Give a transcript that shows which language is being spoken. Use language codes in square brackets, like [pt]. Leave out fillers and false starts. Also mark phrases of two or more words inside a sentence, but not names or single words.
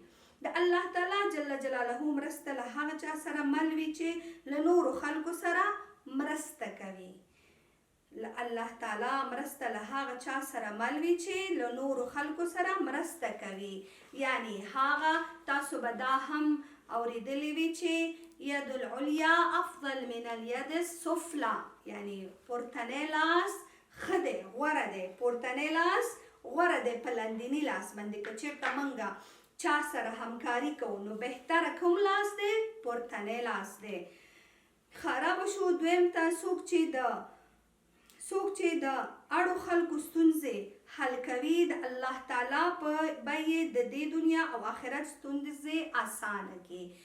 [ps] د الله تعالی [ar] جل جلاله [ps] مرسته له هغه چا سره مل وي چې له نورو خلکو سره مرسته کوي. الله تعالی مرسته له هغه چا سره مل وي چې له نورو خلکو سره مرسته کوي. یعنی هغه تاسو به دا هم اوریدلی وي چې [ar] ید العلیا افضل من الید السفلا، [ps] یعنی پورتنی لاس ښه دی، غوره دی، پورتنی لاس غوره دی په لاندیني لاس باندې. که چېرته موږ چا سره همکاري کوو نو بهتره کوم لاس دی؟ پورتنی لاس دی. خرابه شو دویم ته څوک چې د اړو خلکو ستونزې حل کوي، د الله تعالی به یې د دې دنیا او آخرت ستونزې اسانه کړي.